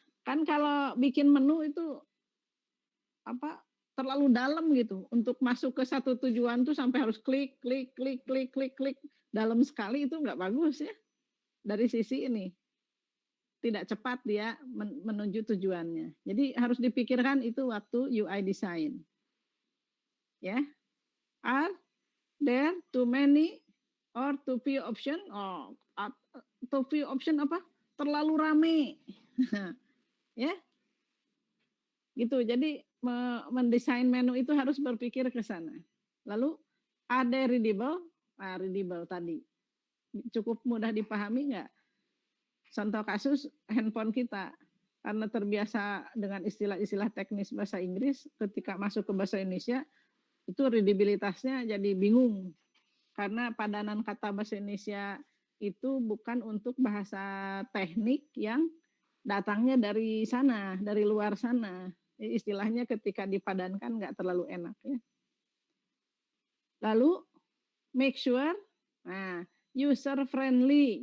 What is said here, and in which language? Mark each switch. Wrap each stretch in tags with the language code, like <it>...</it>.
<id>Kan kalau bikin menu itu apa terlalu dalam gitu untuk masuk ke satu tujuan tuh sampai harus klik klik klik klik klik klik dalam sekali itu nggak bagus ya dari sisi ini tidak cepat dia menuju tujuannya. Jadi harus dipikirkan itu waktu UI design.</id> <en>Ya, are there too many or too few option? Oh, too few option</en> <id>apa? Terlalu rame. Ya, gitu. Jadi mendesain menu itu harus berpikir ke sana. Lalu ada readable, readable tadi cukup mudah dipahami nggak? Contoh kasus handphone kita karena terbiasa dengan istilah-istilah teknis bahasa Inggris, ketika masuk ke bahasa Indonesia itu readabilitasnya jadi bingung karena padanan kata bahasa Indonesia itu bukan untuk bahasa teknik yang datangnya dari sana, dari luar sana. Istilahnya ketika dipadankan nggak terlalu enak ya.</id> <en>Lalu make sure, user friendly.</en>